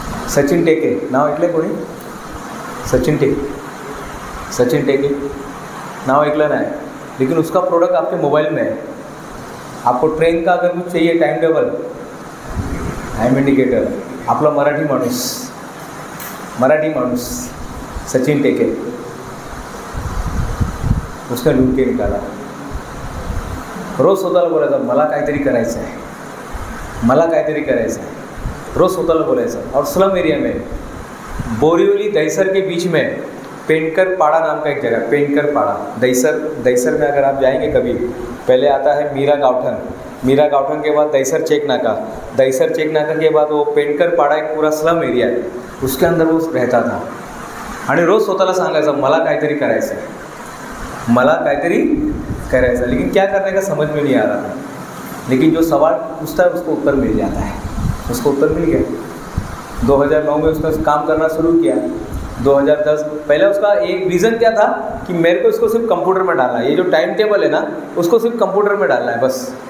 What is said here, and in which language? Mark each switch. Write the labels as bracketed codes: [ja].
[mr] सचिन टेके नाव ऐकलं कोणी? सचिन टेके नाव ऐकलं नाही, [hi] लेकिन उसका प्रोडक्ट आपके मोबाइल में है। आपको ट्रेन का अगर कुछ चाहिए, टाइम टेबल, टाइम इंडिकेटर, [mr] आपला मराठी माणूस [hi] सचिन टेके, उसने ढूंढ के निकाला। [mr] रोज स्वतःला बोलायचं मला काहीतरी करायचं आहे, मला काहीतरी करायचं आहे, रोज स्वतःला बोलायचं। [hi] और स्लम एरिया में बोरीवली दहीसर के बीच में पेंटकर पाड़ा नाम का एक जगह, पेंटकर पाड़ा, दहीसर में अगर आप जाएंगे कभी, पहले आता है मीरा गावठन के बाद दहीसर चेक नाका के बाद वो पेंटकर पाड़ा एक पूरा स्लम एरिया है, उसके अंदर वो रहता था। [mr] आणि रोज स्वतःला सांगायचं मला काहीतरी करायचं आहे, मला काहीतरी करायचं। [hi] लेकिन क्या करने का समझ में नहीं आ रहा था, लेकिन जो सवाल पूछता है उसको उत्तर मिल जाता है, उसको उत्तर मिल गया। 2009 में उसने काम करना शुरू किया। 2010 पहले उसका एक विज़न क्या था कि मेरे को इसको सिर्फ कंप्यूटर में डालना है, ये जो टाइम टेबल है ना उसको सिर्फ कंप्यूटर में डालना है बस।